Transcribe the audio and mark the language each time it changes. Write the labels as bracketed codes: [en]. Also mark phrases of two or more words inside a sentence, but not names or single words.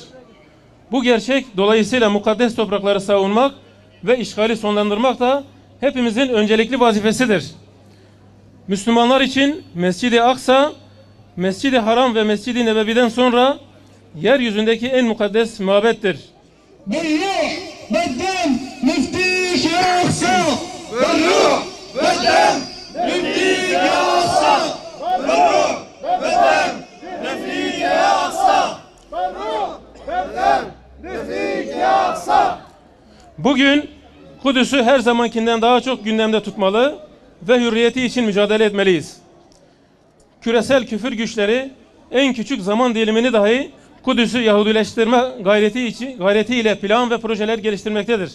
[tr] Bu gerçek dolayısıyla mukaddes toprakları savunmak ve işgali sonlandırmak da hepimizin öncelikli vazifesidir. Müslümanlar için Mescid-i Aksa, Mescid-i Haram ve Mescid-i Nebevi'den sonra yeryüzündeki en mukaddes mabettir. [ar] بالروح بالدم نفديك يا أقصى بالروح بالدم نفديك يا أقصى بالروح بالدم نفديك يا أقصى بالروح بالدم نفديك يا أقصى. [tr] Bugün Kudüs'ü her zamankinden daha çok gündemde tutmalı ve hürriyeti için mücadele etmeliyiz. Küresel küfür güçleri en küçük zaman dilimini dahi Kudüs'ü Yahudileştirme gayretiyle plan ve projeler geliştirmektedir.